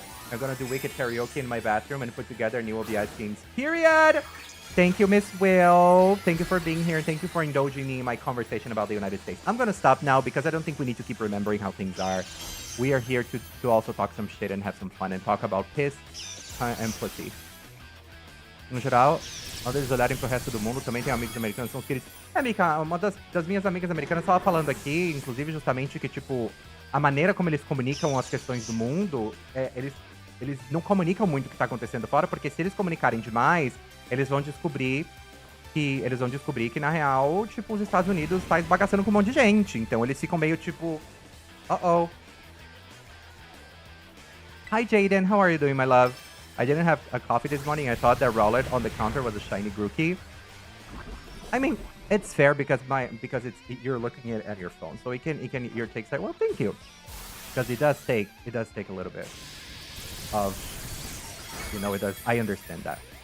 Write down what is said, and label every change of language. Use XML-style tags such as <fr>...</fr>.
<en>I'm gonna do Wicked Karaoke in my bathroom and put together new OBS teams. Period! Thank you, Miss Will. Thank you for being here. Thank you for indulging me in my conversation about the United States. I'm gonna stop now because I don't think we need to keep remembering how things are. We are here to also talk some shit and have some fun and talk about piss and pussy.</en> <pt>No geral, ao deles olharem pro resto do mundo, também tem amigos americanos, são os queridos. Mika, uma das minhas amigas americanas estava falando aqui, inclusive, justamente que, tipo, a maneira como eles comunicam as questões do mundo, eles não comunicam muito o que tá acontecendo fora, porque se eles comunicarem demais, eles vão descobrir que, na real, tipo, os Estados Unidos tá esbagaçando com um monte de gente. Então, eles ficam meio, tipo, uh-oh.</pt> <en>Hi, Jaden. How are you doing, my love? I didn't have a coffee this morning. I thought that Rowlet on the counter was a shiny Grookey. I mean, it's fair because you're looking at your phone, so it can your takes that. Well, thank you, because it does take a little bit of, you know, it does. I understand that.</en>